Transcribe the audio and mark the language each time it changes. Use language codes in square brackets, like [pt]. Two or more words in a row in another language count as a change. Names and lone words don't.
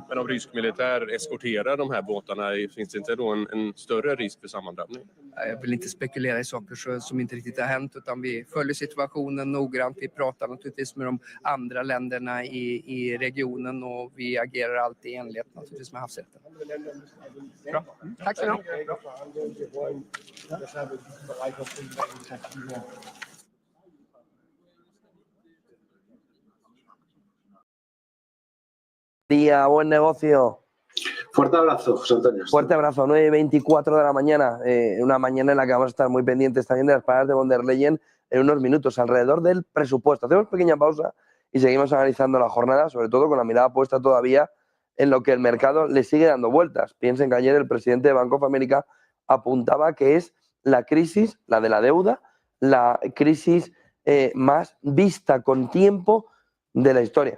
[sv] Men om rysk militär eskorterar de här båtarna finns det inte då en större risk för sammandrabbning? Jag vill inte spekulera i saker som inte riktigt har hänt utan vi följer situationen noggrant. Vi pratar naturligtvis med de andra länderna i regionen och vi agerar alltid i enlighet naturligtvis med havsrätten. Bra. Tack så mycket. [es] Día, buen negocio. Fuerte abrazo, José Antonio. Fuerte abrazo, 9:24 de la mañana, una mañana en la que vamos a estar muy pendientes también de las palabras de von der Leyen en unos minutos alrededor del presupuesto. Hacemos pequeña pausa y seguimos analizando la jornada, sobre todo con la mirada puesta todavía en lo que el mercado le sigue dando vueltas. Piensen que ayer el presidente de Bank of America apuntaba que es la crisis, la de la deuda, la crisis más vista con tiempo de la historia.